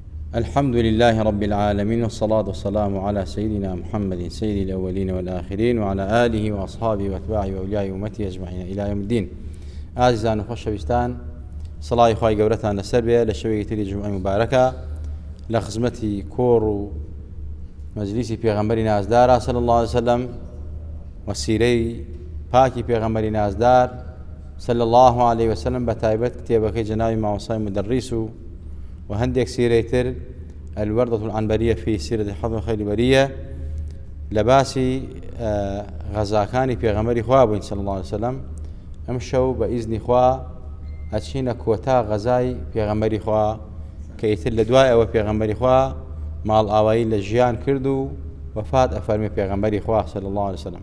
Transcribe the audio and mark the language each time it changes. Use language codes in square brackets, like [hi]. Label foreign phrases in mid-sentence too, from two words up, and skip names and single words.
[ar] الحمد لله رب العالمين، والصلاة والسلام على سيدنا محمد سيد الأولين والآخرين، وعلى آله وأصحابه وأتباعه وأولياء أمته أجمعين إلى يوم الدين. [ckb] عزيزان وخوشەویستان، سڵاوی خوای گەورەتان لەسەر بێ لە شەوێکی تری جومعەی مبارەکە لە خزمەتی کۆڕ و مەجلیسی پێغەمبەری نازدارە [ar] صلی الله عليه وسلم [ckb] و سیرەی پاکی پێغەمبەری نازدار [ar] صلی الله عليه وسلم [ckb] بە تایبەت کتێبەکەی جەنابی مامۆستای مدەڕیس و وهندێک سیرەی تر الوردة العنبرية في سيرة حضر خير البرية لباسي غەزاکانی پێغەمبەری خوا بووین [ar] صلی الله عليه وسلم. [ckb] ئەم شەو بە ئیزنی خوا ئەچینە کۆتا غەزای پێغەمبەری خوا کە ئیتر لە دوای ئەوە پێغەمبەری خوا ماڵ ئاوایی لە ژیان کرد و وەفات ئەفەرمێ پێغەمبەری خوا [ar] صلی الله عليه وسلم.